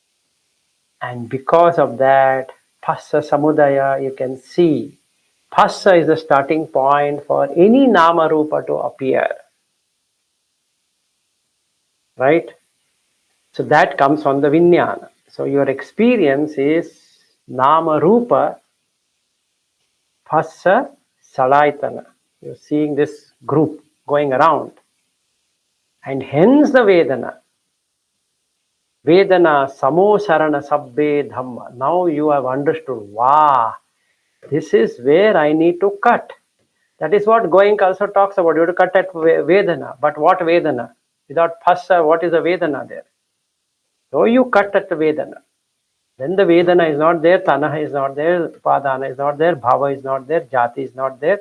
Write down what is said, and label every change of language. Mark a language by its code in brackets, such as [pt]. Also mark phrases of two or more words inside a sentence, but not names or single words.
[en] And because of that, [pi] Phassa samudaya, [en] you can see. Phassa is the starting point for any [pi] nama rupa [en] to appear. Right? So that comes from the Vijnana. So your experience is [pi] nama rupa phassa salaitana. [en] You're seeing this group going around. And hence the Vedana. [pi] Vedana samosarana sabbe dhamma. [en] Now you have understood, wow, this is where I need to cut. That is what Goenka also talks about. You have to cut at Vedana. But what Vedana? Without phassa, what is a Vedana there? So you cut at the Vedana. Then the Vedana is not there, Tanaha is not there, Upadana is not there, Bhava is not there, Jati is not there.